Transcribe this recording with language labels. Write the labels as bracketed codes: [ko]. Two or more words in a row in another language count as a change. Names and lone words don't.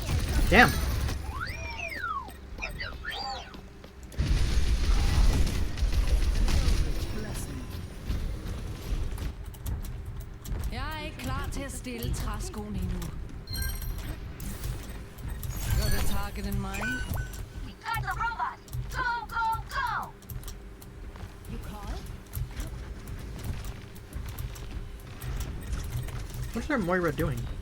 [en] Damn. [da] Jeg er klar til at stille træskoen endnu. [en] Got a target in mind? Attack the robot! Go, go, go! You call? What's our Moira doing?